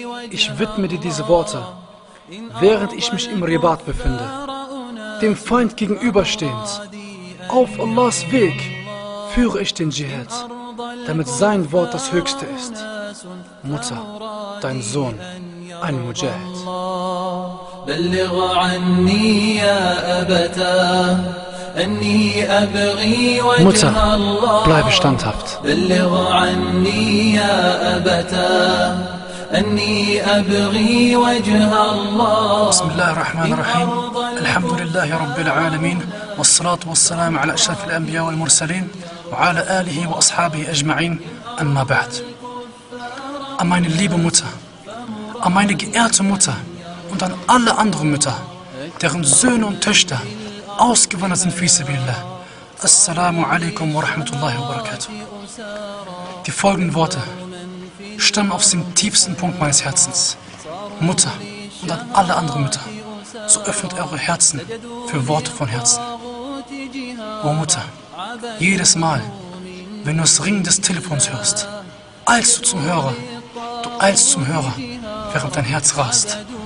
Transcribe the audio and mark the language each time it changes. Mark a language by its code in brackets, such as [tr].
[de] Ich widme dir diese Worte, während ich mich im Ribat befinde, dem Feind gegenüberstehend. Auf Allahs Weg führe ich den Dschihad, damit sein Wort das Höchste ist. Mutter, dein Sohn, ein Mujahid. [ar] بلغ عني يا أبتا أني أبغي وجه الله [de] bleibe standhaft. [ar] بلغ عني يا أبتا أني أبغي وجه الله بسم الله الرحمن الرحيم الحمد لله رب العالمين والصلاة والسلام على أشرف الأنبياء والمرسلين وعلى آله وأصحابه أجمعين أما بعد [de] meine liebe Mutter, meine geehrte Mutter und an alle anderen Mütter, deren Söhne und Töchter ausgewandert sind fi sabilillah. [ar] Assalamu alaikum wa rahmatullahi wa barakatuh. [de] Die folgenden Worte stammen aus dem tiefsten Punkt meines Herzens. Mutter und an alle anderen Mütter, so öffnet eure Herzen für Worte von Herzen. O Mutter, jedes Mal, wenn du das Ringen des Telefons hörst, eilst du zum Hörer, du eilst zum Hörer, während dein Herz rast.